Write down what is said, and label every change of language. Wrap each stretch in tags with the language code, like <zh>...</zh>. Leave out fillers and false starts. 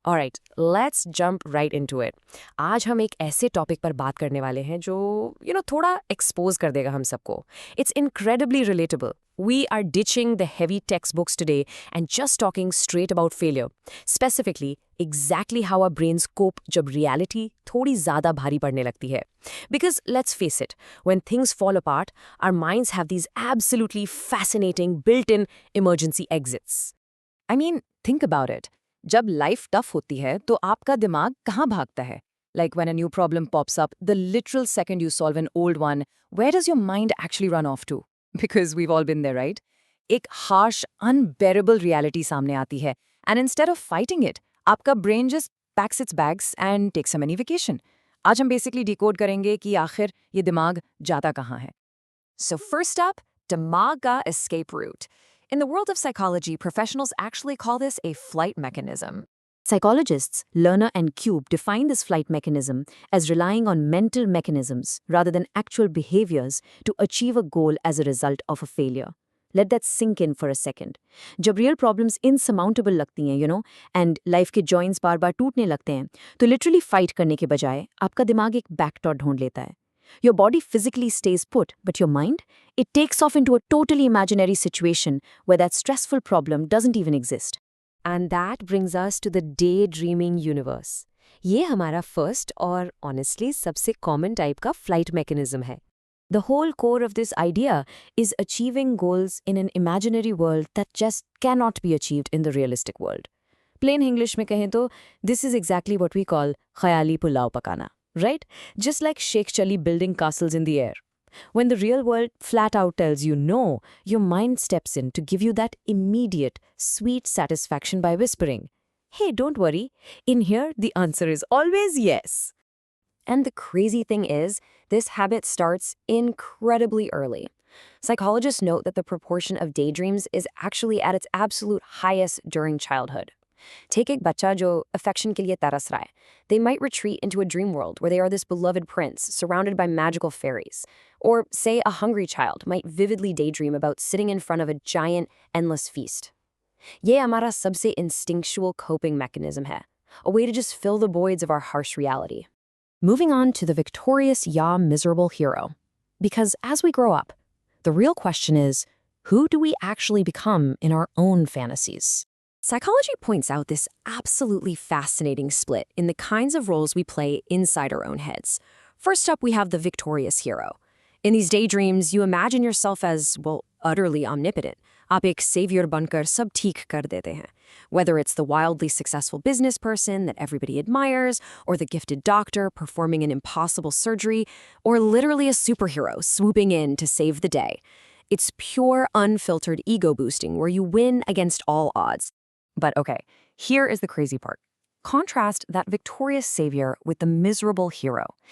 <en>Alright, let's jump right into it.</en> <hi>आज हम एक ऐसे टॉपिक पर बात करने वाले हैं जो थोड़ा एक्सपोज कर देगा हम सबको.</hi> <en>It's incredibly relatable. We are ditching the heavy textbooks today and just talking straight about failure. Specifically, exactly how our brains cope</en> <hi>जब reality थोड़ी ज़्यादा भारी पड़ने लगती है.</hi> <en>Because let's face it, when things fall apart, our minds have these absolutely fascinating built-in emergency exits. I mean, think about it.</en> <hi>जब life tough होती है तो आपका दिमाग कहाँ भागता है?</hi> <en>Like when a new problem pops up, the literal second you solve an old one, where does your mind actually run off to? Because we've all been there, right?</en> <hi>एक</hi> <en>harsh, unbearable reality</en> <hi>सामने आती है.</hi> <en>And instead of fighting it, आपका brain just packs its bags and takes a mini vacation.</en> <hi>आज हम basically decode करेंगे कि आखिर ये दिमाग जाता कहाँ है.</hi> <en>So first up,</en> <hi>दिमाग का</hi> <en>escape route. In the world of psychology, professionals actually call this a flight mechanism. Psychologists Lerner and Cube define this flight mechanism as relying on mental mechanisms rather than actual behaviors to achieve a goal as a result of a failure. Let that sink in for a second.</en> <hi>जब</hi> <en>real problems insurmountable</en> <hi>लगती हैं, and life के joints बार-बार टूटने लगते हैं, तो literally fight करने के बजाय आपका दिमाग एक backdoor ढूंढ लेता है.</hi> <en>Your body physically stays put, but your mind? It takes off into a totally imaginary situation where that stressful problem doesn't even exist. And that brings us to the daydreaming universe.</en> <hi>ये हमारा first और honestly सबसे common type का flight mechanism है.</hi> <en>The whole core of this idea is achieving goals in an imaginary world that just cannot be achieved in the realistic world. Plain English</en> <hi>में कहें तो,</hi> <en>this is exactly what we call</en> <hi>khayali pulao pakana.</hi> <en>Right? Just like Sheikh Chali building castles in the air. When the real world flat out tells you no, your mind steps in to give you that immediate, sweet satisfaction by whispering, "Hey, don't worry. In here, the answer is always yes." And the crazy thing is, this habit starts incredibly early. Psychologists note that the proportion of daydreams is actually at its absolute highest during childhood.</en> <hi>Take एक बच्चा जो affection के लिए तरस रहा है.</hi> <en>They might retreat into a dream world where they are this beloved prince surrounded by magical fairies. Or say a hungry child might vividly daydream about sitting in front of a giant, endless feast.</en> <hi>ये हमारा सबसे instinctual coping mechanism है.</hi> <en>A way to just fill the voids of our harsh reality. Moving on to the victorious ya miserable hero. Because as we grow up, the real question is, who do we actually become in our own fantasies? Psychology points out this absolutely fascinating split in the kinds of roles we play inside our own heads. First up, we have the victorious hero. In these daydreams, you imagine yourself as, well, utterly omnipotent.</en> <hi>आप एक savior बनकर सब ठीक कर देते हैं.</hi> <en>Whether it's the wildly successful business person that everybody admires, or the gifted doctor performing an impossible surgery, or literally a superhero swooping in to save the day. It's pure, unfiltered ego boosting where you win against all odds. But okay, here is the crazy part. Contrast that victorious savior with the miserable hero.</en>